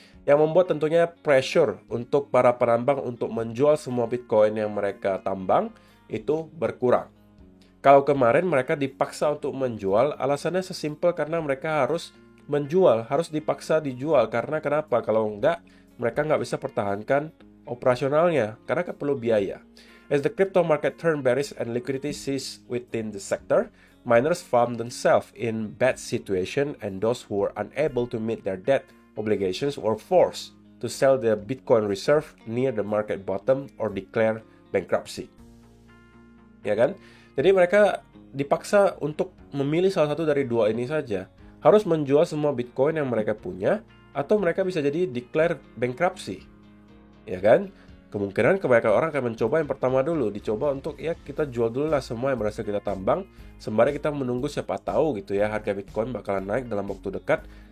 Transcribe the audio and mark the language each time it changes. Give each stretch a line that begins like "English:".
Indonesian: Yang membuat tentunya pressure untuk para penambang untuk menjual semua Bitcoin yang mereka tambang itu berkurang. Kalau kemarin mereka dipaksa untuk menjual, alasannya sesimpel karena mereka harus menjual, harus dipaksa dijual. Karena kenapa? Kalau enggak, mereka nggak bisa pertahankan operasionalnya, karena perlu biaya.
English: As the crypto market turned bearish and liquidity ceased within the sector, miners found themselves in bad situation and those who were unable to meet their debt obligations were forced to sell their Bitcoin reserve near the market bottom or declare bankruptcy.
Indonesian: Ya kan? Jadi mereka dipaksa untuk memilih salah satu dari dua ini saja. Harus menjual semua Bitcoin yang mereka punya, atau mereka bisa jadi
English: declare bankruptcy.
Indonesian: Ya kan? Kemungkinan kebanyakan orang akan mencoba yang pertama dulu, dicoba untuk ya kita jual dulu lah semua yang berhasil kita tambang, sembari kita menunggu siapa tahu gitu ya harga Bitcoin bakalan naik dalam waktu dekat.